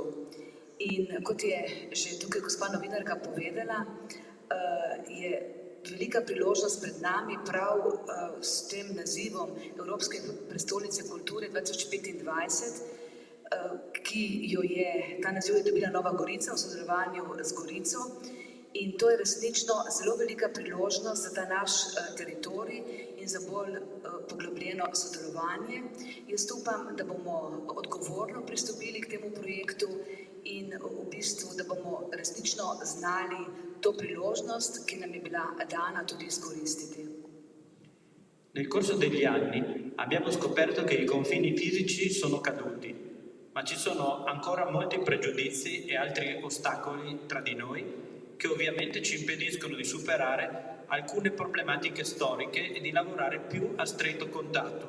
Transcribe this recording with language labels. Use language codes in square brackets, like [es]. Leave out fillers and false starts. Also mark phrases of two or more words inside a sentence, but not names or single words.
[sl] In kot je že tukaj gospa novinarka povedala, je velika priložnost pred nami prav s tem nazivom Evropske prestolnice kulture 2025, ki ta naziv je dobila Nova Gorica v sodelovanju z Gorico, in to je resnično zelo velika priložnost za ta naš teritorij in za bolj poglobljeno sodelovanje. Jaz upam, da bomo odgovorno pristopili k temu projektu in v bistvu, da bomo resnično znali to priložnost, ki nam je bila dana, tudi izkoristiti. [it] Nel corso degli anni abbiamo scoperto che i confini fisici sono caduti, ma ci sono ancora molti pregiudizi e altri ostacoli tra di noi che ovviamente ci impediscono di superare alcune problematiche storiche e di lavorare più a stretto contatto.